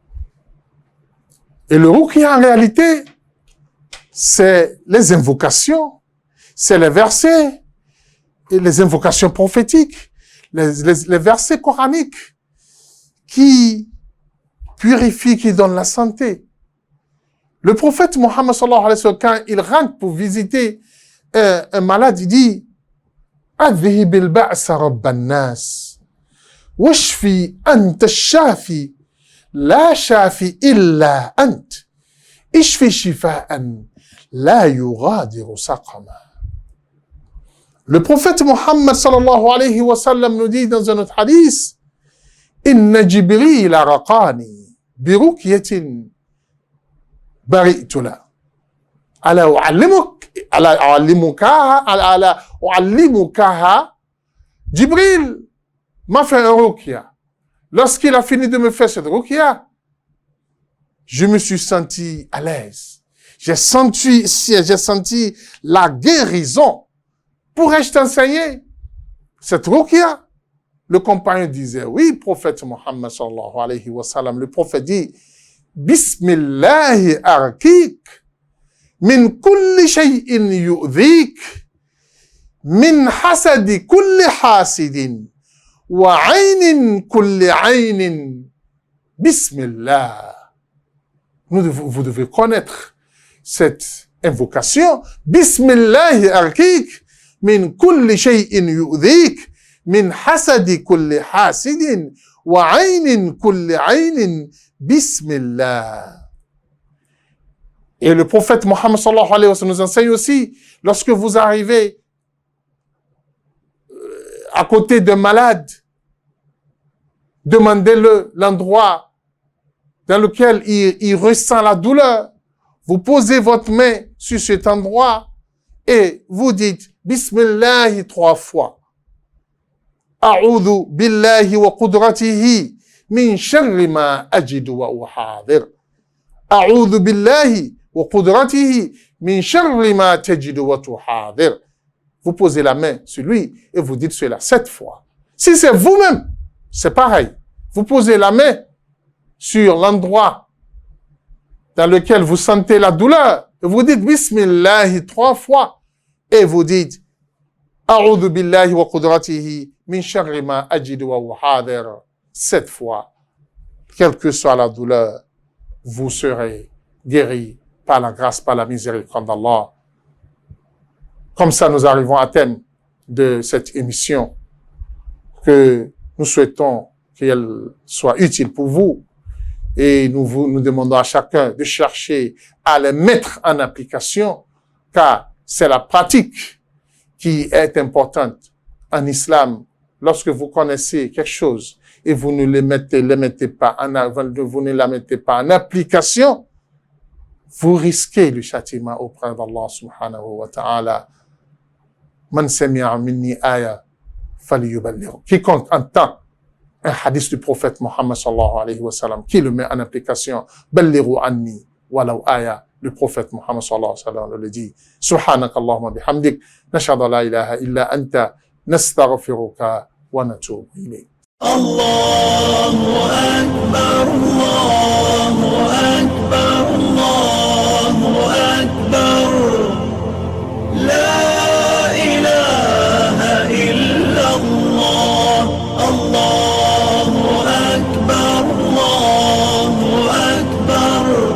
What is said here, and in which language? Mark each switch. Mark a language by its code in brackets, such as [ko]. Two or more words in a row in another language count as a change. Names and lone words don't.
[fr] Et le ruqya, en réalité, c'est les invocations, c'est les versets, et les invocations prophétiques, les versets coraniques qui purifient, qui donnent la santé. Le prophète Mohammed [ar] صلى الله عليه وسلم, [fr] quand il rentre pour visiter un malade, il dit [ar] أذهب البأس رب الناس واشفي أنت الشافي لا شافي إلا أنت اشفي شفاء لا يغادر سقما. [fr] Le prophète Mohammed [ar] صلى الله عليه وسلم [fr] nous dit dans un autre hadith [ar] إن جبريل رقاني برقية برئت له ألا أعلمكها. [fr] Jibril m'a fait un ruqya. Lorsqu'il a fini de me faire cette ruqya, je me suis senti à l'aise. J'ai senti la guérison. Pourrais-je t'enseigner cette ruqya? Le compagnon disait, oui, prophète Muhammad [ar] صلى الله عليه وسلم. [fr] Le prophète dit, [ar] بسم الله أرقيك من كل شيء يؤذيك من حسد كل حاسد وعين كل عين بسم الله. [fr] Vous devez connaître cette invocation. [ar] بسم الله أرقيك من كل شيء يؤذيك من حسد كل حاسد وعين كل عين بسم الله. [fr] Et le prophète Mohammed [ar] صلى الله عليه وسلم [fr] nous enseigne aussi, lorsque vous arrivez à côté d'un malade, demandez-le l'endroit dans lequel il ressent la douleur. Vous posez votre main sur cet endroit et vous dites Bismillah 3 fois. [ar] أعوذ بالله وقدرته من شر ما أجد وأحاذر. أعوذ بالله وقدرته من شر ما تجد وتحاذر. [fr] Vous posez la main sur lui et vous dites cela 7 fois. Si c'est vous-même, c'est pareil. Vous posez la main sur l'endroit dans lequel vous sentez la douleur et vous dites Bismillah 3 fois et vous dites [ar] أعوذ بالله وقدرته من شر ما أجد وأحاذر [fr] 7 fois. Quelle que soit la douleur, vous serez guéri par la grâce, par la miséricorde d'Allah. Comme ça, nous arrivons à terme de cette émission que nous souhaitons qu'elle soit utile pour vous. Et nous demandons à chacun de chercher à les mettre en application, car c'est la pratique qui est importante en islam. Lorsque vous connaissez quelque chose et vous ne vous ne la mettez pas en application, vous risquez le châtiment auprès d'Allah [ar] سبحانه وتعالى. من سمع مني آية فليبلغ. [fr] Quiconque entend un hadith du prophète Mohammed [ar] صلى الله عليه وسلم, [fr] qui le met en application, [ar] بلغوا عني ولو آية. [fr] Le prophète Mohammed [ar] صلى الله عليه وسلم [fr] le dit. [ar] سبحانك اللهم بحمدك نشهد لا إله إلا أنت نستغفرك ونتوب إليك. الله أكبر الله أكبر الله أكبر لا إله إلا الله الله أكبر الله أكبر